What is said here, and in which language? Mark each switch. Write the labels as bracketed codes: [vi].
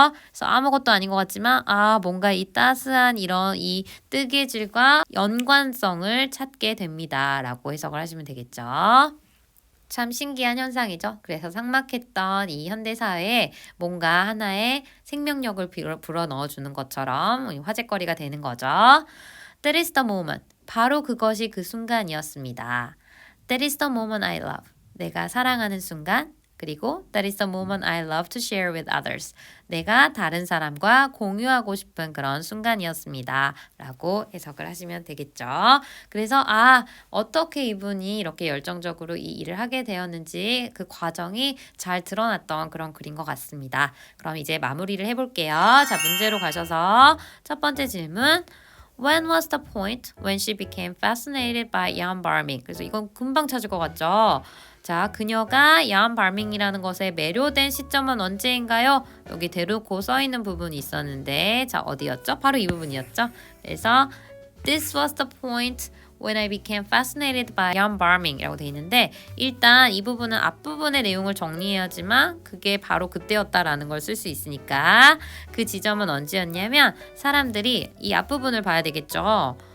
[ko] 그래서 아무것도 아닌 것 같지만 뭔가 이 따스한 이런 이 뜨개질과 연관성을 찾게 됩니다. 라고 해석을 하시면 되겠죠. 참 신기한 현상이죠. 그래서 삭막했던 이 현대사회에 뭔가 하나의 생명력을 불어 넣어주는 것처럼 화제거리가 되는 거죠. [en] That is the moment. [ko] 바로 그것이 그 순간이었습니다. [en] That is the moment I love. [ko] 내가 사랑하는 순간. 그리고 [en] That is the moment I love to share with others. [ko] 내가 다른 사람과 공유하고 싶은 그런 순간이었습니다. 라고 해석을 하시면 되겠죠. 그래서 어떻게 이분이 이렇게 열정적으로 이 일을 하게 되었는지 그 과정이 잘 드러났던 그런 글인 것 같습니다. 그럼 이제 마무리를 해볼게요. 자, 문제로 가셔서 첫 번째 질문. [en] When was the point when she became fascinated by Jan Barming? [ko] 그래서 이건 금방 찾을 것 같죠? 자, 그녀가 얀 발밍이라는 것에 매료된 시점은 언제인가요? 여기 대놓고 써 있는 부분이 있었는데, 자, 어디였죠? 바로 이 부분이었죠? 그래서 [en] This was the point when I became fascinated by Jan Barming [ko] 이라고 돼 있는데, 일단 이 부분은 앞부분의 내용을 정리해야지만 그게 바로 그때였다라는 걸 쓸 수 있으니까 그 지점은 언제였냐면 사람들이 이 앞부분을 봐야 되겠죠.